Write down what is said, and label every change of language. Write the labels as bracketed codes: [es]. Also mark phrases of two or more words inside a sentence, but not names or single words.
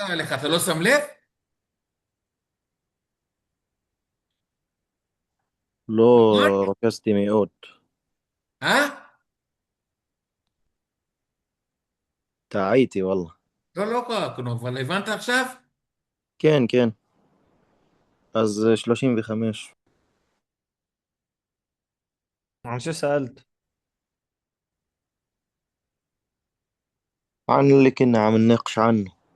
[he] קרה לך? אתה לא שם לב? נכון? לא רكزתי מאוד. אה? טעיתי والله. לא קרה כלום, אבל הבנת עכשיו? כן, כן. אז 35. [ar] عن شو سألت؟ عن اللي كنا عم نناقش عنه.